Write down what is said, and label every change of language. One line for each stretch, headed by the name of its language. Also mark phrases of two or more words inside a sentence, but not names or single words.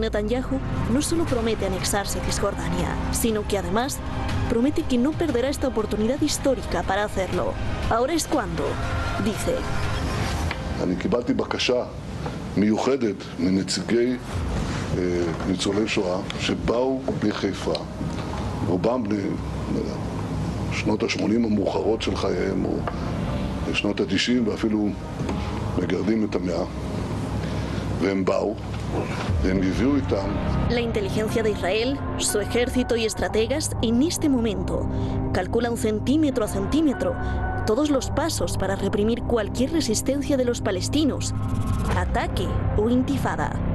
Spanish: Netanyahu, no solo promete anexarse a Cisjordania, sino que además promete que no perderá esta oportunidad histórica para hacerlo. Ahora es cuando, dice.
Hebrew: אני קיבלתי בקשה מיוחדת מנציגי ניצולי שואה שבאו מחיפה, רובם בשנות ה-80 המאוחרות של חייהם או בשנות ה-90 ואפילו מגרדים את המאה.
Spanish: La inteligencia de Israel, su ejército y estrategas en este momento calculan centímetro a centímetro todos los pasos para reprimir cualquier resistencia de los palestinos, ataque o intifada.